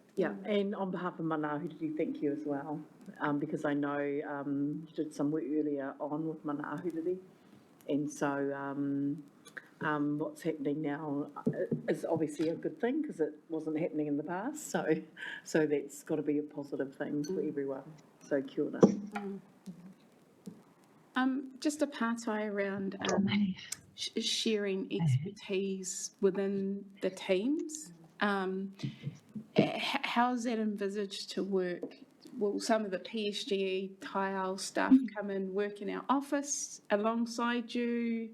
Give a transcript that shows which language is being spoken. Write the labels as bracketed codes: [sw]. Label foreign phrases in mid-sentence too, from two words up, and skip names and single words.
[en] Yeah, and on behalf of Mana Ahuriri, thank you as well, because I know you did some work earlier on with Mana Ahuriri, And so what's happening now is obviously a good thing because it wasn't happening in the past. So that's got to be a positive thing for everyone. So [mi] kia ora. [en] Just a partai around sharing expertise within the teams. How is that envisaged to work? Will some of the PSG tile staff come and work in our office alongside you?